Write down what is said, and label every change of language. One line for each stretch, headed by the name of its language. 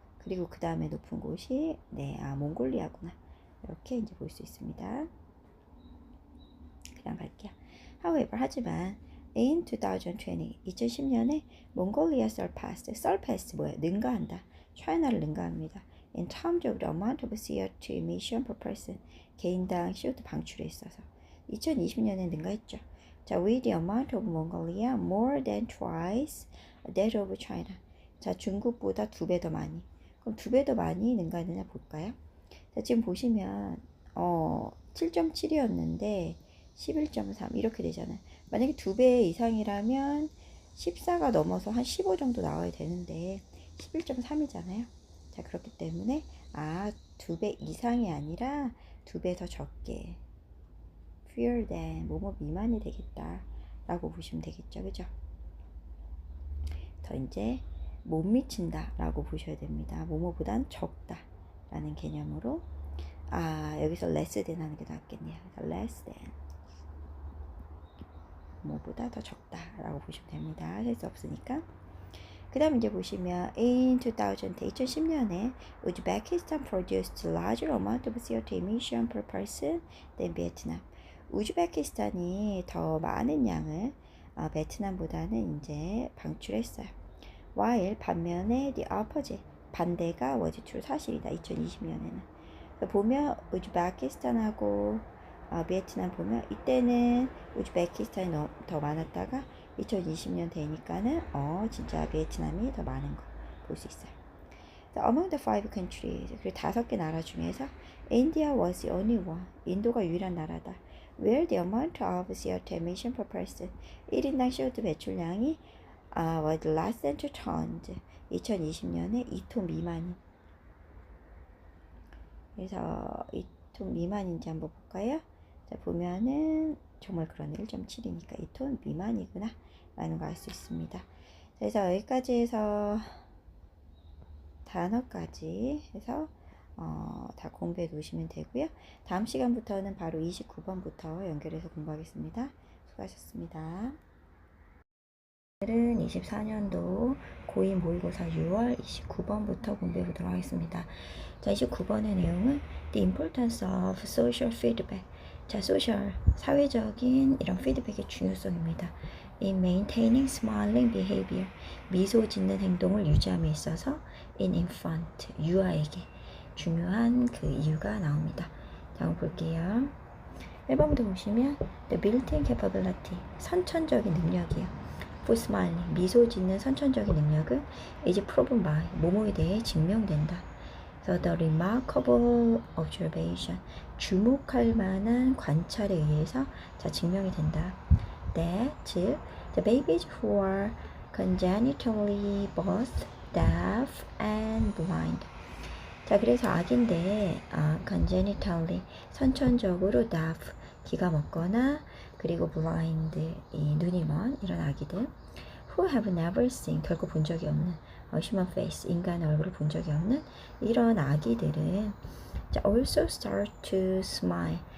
Korean: 그리고 그 다음에 높은 곳이 네, 몽골리아구나. 이렇게 이제 볼 수 있습니다. 그냥 갈게요.
English: However,
Korean: 하지만 in 2010년에 몽골리아 surpassed 뭐예요? 능가한다. 차이나를 능가합니다.
English: In terms of the amount of CO2 emission per person,
Korean: 개인당 CO2 방출에 있어서 2020년에 능가했죠.
English: 자, with the amount of Mongolia more than twice that of China.
Korean: 자, 중국보다 2배 더 많이. 그럼 2배 더 많이 능가하느냐 볼까요? 자, 지금 보시면 7.7이었는데 11.3 이렇게 되잖아요. 만약에 2배 이상이라면 14가 넘어서 한 15 정도 나와야 되는데 11.3이잖아요. 자, 그렇기 때문에 2배 이상이 아니라 2배 더 적게 fewer than 뭐뭐 미만이 되겠다 라고 보시면 되겠죠. 그죠? 더 이제 못 미친다 라고 보셔야 됩니다. 뭐뭐보단 적다 라는 개념으로 여기서 less than 하는 게 낫겠네요. less than 뭐보다 더 적다 라고 보시면 됩니다. 할 수 없으니까. 그 다음 이제 보시면
English: in 2010년에 우즈베키스탄 produced larger amount of CO2 emission per person than Vietnam.
Korean: 우즈베키스탄이 더 많은 양을 베트남보다는 이제 방출했어요.
English: while
Korean: 반면에
English: the opposite
Korean: 반대가
English: was true
Korean: 사실이다. 2020년에는 보면 우즈베키스탄하고 베트남 보면 이때는 우즈베키스탄이 더 많았다가 2020년 되니까는 진짜 베트남이 더 많은 거 볼 수 있어요.
English: Among the five countries,
Korean: 그리고 5개 나라 중에서
English: India was the only one.
Korean: 인도가 유일한 나라다.
English: Where the amount of CO2 emission per person
Korean: 1인당 CO2 배출량이
English: was less than 2 tons.
Korean: 2020년에 2톤 미만인. 그래서 2톤 미만인지 한번 볼까요? 자, 보면은 정말 그러네. 1.7이니까 2톤 미만이구나 라는 거 알 수 있습니다. 그래서 여기까지 해서 단어까지 해서 다 공부해 놓으시면 되고요. 다음 시간부터는 바로 29번부터 연결해서 공부하겠습니다. 수고하셨습니다. 오늘은 24년도 고2 모의고사 6월 29번부터 공부해 보도록 하겠습니다.
English: 자, 29번의 내용은 The importance of social feedback.
Korean: 자, 소셜, 사회적인 이런 피드백의 중요성입니다.
English: In maintaining smiling behavior,
Korean: 미소 짓는 행동을 유지함에 있어서
English: in infant,
Korean: 유아에게 중요한 그 이유가 나옵니다. 자, 한번 볼게요. 1번부터 보시면
English: The built-in capability,
Korean: 선천적인 능력이에요.
English: For smiling,
Korean: 미소 짓는 선천적인 능력은
English: is proven by,
Korean: 뭐뭐에 대해 증명된다.
English: So the remarkable observation,
Korean: 주목할 만한 관찰에 의해서 증명이 된다.
English: That,
Korean: 즉,
English: the babies who are congenitally both deaf and blind.
Korean: 자, 그래서 아기인데, congenitally, 선천적으로 deaf, 귀가 먹거나, 그리고 blind, 이 눈이 먼 이런 아기들.
English: Who have never seen,
Korean: 결코 본 적이 없는
English: human face,
Korean: 인간의 얼굴을 본 적이 없는 이런 아기들은 자,
English: also start to smile.